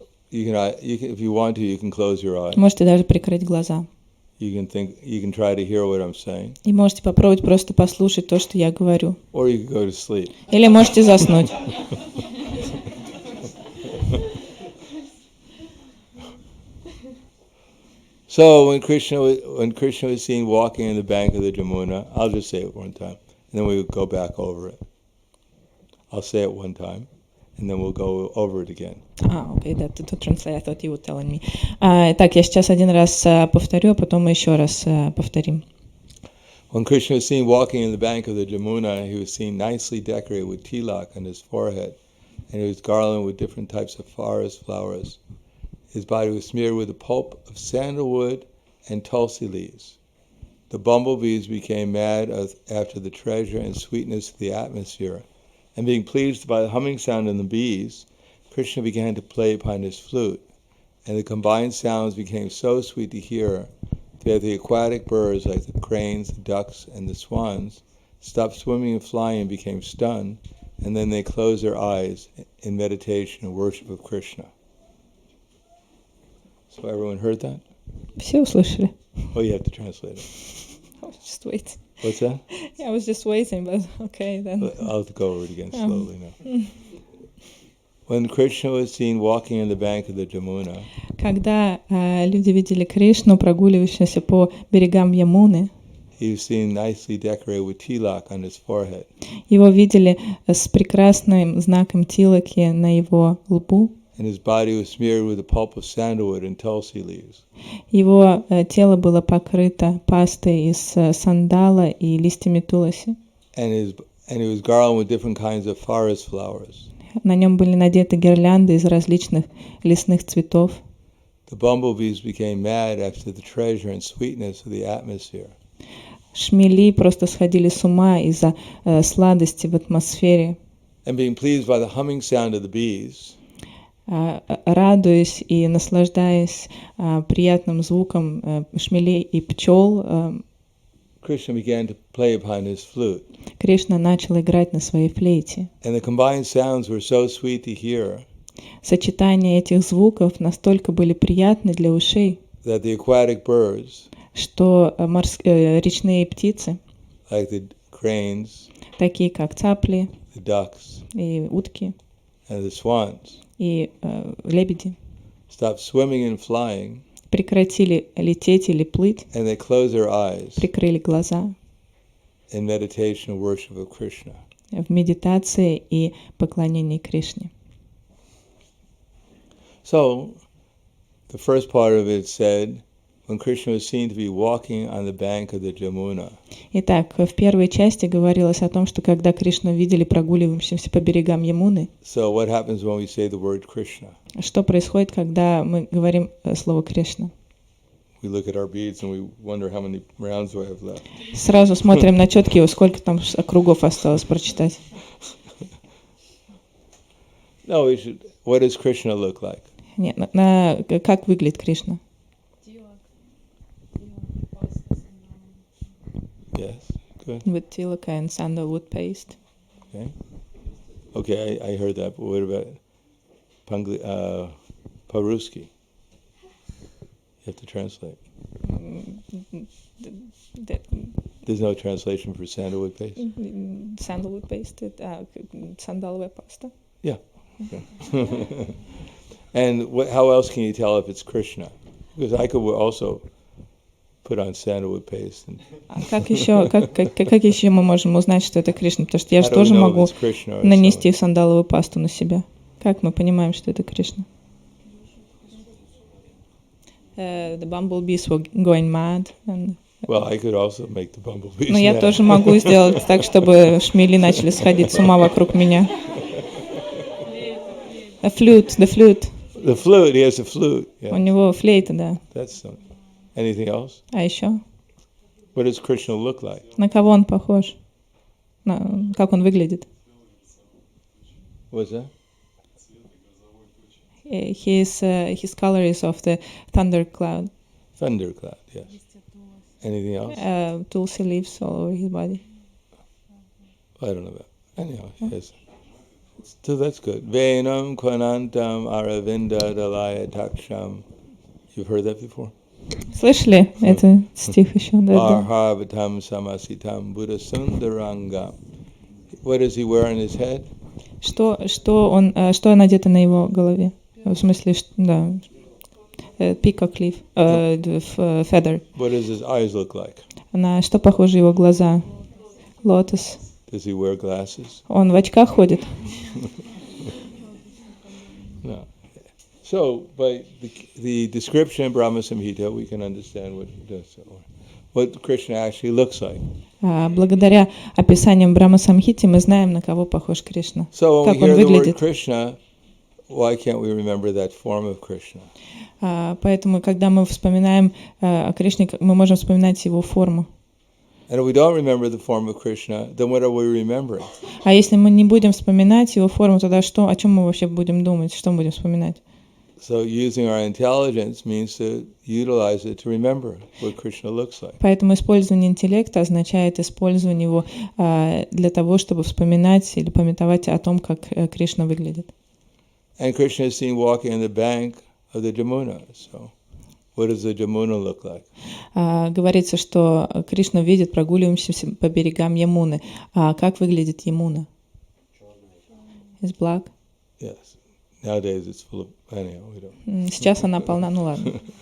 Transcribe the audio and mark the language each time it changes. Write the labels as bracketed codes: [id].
[en] You can, if you want to, you can close your eyes. [ru] Можете даже прикрыть глаза. [en] You can try to hear what I'm saying. [ru] И можете попробовать просто послушать то, что я говорю. [en] Or you can go to sleep. [ru] Или можете заснуть. [en] So when Krishna was seen walking on the bank of the Jamuna, I'll just say it one time, and then we'll go back over it. I'll say it one time, and then we'll go over it again. Okay, to translate, I thought you were telling me. [ru] Так, я сейчас один раз повторю, а потом мы еще раз повторим. [en] When Krishna was seen walking in the bank of the Jamuna, he was seen nicely decorated with tilak on his forehead, and he was garlanded with different types of forest flowers. His body was smeared with the pulp of sandalwood and tulsi leaves. The bumblebees became mad after the treasure and sweetness of the atmosphere, and being pleased by the humming sound of the bees, Krishna began to play upon his flute, and the combined sounds became so sweet to hear that the aquatic birds like the cranes, the ducks, and the swans stopped swimming and flying and became stunned, and then they closed their eyes in meditation and worship of Krishna. So everyone heard that? [ru] Все услышали? [en] Oh, you have to translate it. I was just waiting. What's that? Yeah, I was just waiting, but okay then. I'll have to go over it again slowly now. When Krishna was seen walking on the bank of the Jamuna, [ru] Когда люди видели Кришну, прогуливающегося по берегам Ямуны, [en] he was seen nicely decorated with tilak on his forehead. [ru] его видели с прекрасным знаком тилаки на его лбу. [en] And his body was smeared with the pulp of sandalwood and tulsi leaves. [ru] Его тело было покрыто пастой из сандала и листьями туласи. [en] And he was garlanded with different kinds of forest flowers. [ru] На нем были надеты гирлянды из различных лесных цветов. [en] The bumblebees became mad after the treasure and sweetness of the atmosphere. [ru] Шмели просто сходили с ума из-за сладости в атмосфере. [en] And being pleased by the humming sound of the bees, [ru] радуясь и наслаждаясь приятным звуком шмелей и пчел, [en] Krishna began to play upon his flute. [ru] Кришна начал играть на своей флейте. [en] And the combined sounds were so sweet to hear [ru] Сочетание этих звуков настолько были приятны для ушей, [en] that the aquatic birds, [ru] что речные птицы, [en] like the cranes, [ru] такие как цапли [en] the ducks, [ru] и утки, [en] and the swans, [ru] и лебеди, [en] stopped swimming and flying, [ru] прекратили лететь или плыть, [en] and they closed their eyes [ru] прикрыли глаза [en] in meditation and worship of Krishna. [ru] в медитации и поклонении Кришне. [en] So, the first part of it said, when Krishna was seen to be walking on the bank of the Jamuna. [ru] Итак, в первой части говорилось о том, что когда Кришну видели прогуливающимся по берегам Ямуны, [en] So, what happens when we say the word Krishna? [ru] что происходит, когда мы говорим слово Кришна? [en] We look at our beads and we wonder how many rounds do I have left. [ru] Сразу смотрим на четки, сколько там кругов осталось прочитать. [en] No, we should. What does Krishna look like? [ru] Нет, как выглядит Кришна? [en] Yes, good. With tilaka and sandalwood paste. Okay, I heard that, but what about Paruski? You have to translate. There's no translation for sandalwood paste? Sandalwood paste, [ru] сандаловая паста. [en] Yeah. Okay. And how else can you tell if it's Krishna? Because I could also put on sandalwood paste. [ru] Как еще мы можем узнать, что это Кришна? Потому что я же тоже могу нанести сандаловую пасту на себя. Как мы понимаем, что это Кришна? [en] The bumblebees were going mad. Well, I could also make the bumblebees. [ru] Но я тоже могу сделать так, чтобы шмели начали сходить с ума вокруг меня. [en] The flute. The flute, he has a flute. Yeah. [ru] У него флейта, да. [en] That's something. Anything else? [ru] А еще? [en] What does Krishna look like? [ru] На кого он похож? Как он выглядит? [en] What's that? His color is of the thundercloud. Thundercloud, yes. Anything else? Tulsi leaves all over his body. I don't know about. Anyhow, yes. So that's good. [sa] Venam Kwanantam Aravinda Dalaya Taksham. [en] You've heard that before? [ru] Слышали? Это стих еще. [sa] Arhavatam Samasitam Buddha Sundaranga. [en] What does he wear on his head? [ru] Что надето на его голове? В смысле, да. [en] Peacock leaf, feather. What does his eyes look like? [ru] На что похожи его глаза? Лотос. [en] Does he wear glasses? [ru] Он в очках ходит? [en] No. So, by the description in Brahma Samhita, we can understand what Krishna actually looks like. [ru] Благодаря описаниям Брахма Самхити мы знаем, на кого похож Кришна. [en] So, when [ru] как [en] we hear [ru] он [en] the word [ru] выглядит. [en] Krishna, why can't we remember that form of Krishna? [ru] Поэтому, когда мы вспоминаем о Кришне, мы можем вспоминать его форму. [en] And if we don't remember the form of Krishna, then what are we remembering? [ru] А если мы не будем вспоминать его форму, тогда о чем мы вообще будем думать, что мы будем вспоминать? [en] So using our intelligence means to utilize it to remember what Krishna looks like. [ru] Поэтому использование интеллекта означает использование его для того, чтобы вспоминать или памятовать о том, как Кришна выглядит. [en] And Krishna is seen walking on the bank of the Jamuna. So. What does the Jamuna look like? [ru] Говорится, что Кришна видит прогуливающимся по берегам Ямуны. А как выглядит Ямуна? [en] It's black. Yes. Nowadays it's full of. Anyhow, we don't. [ru] Сейчас она полна, ну ладно.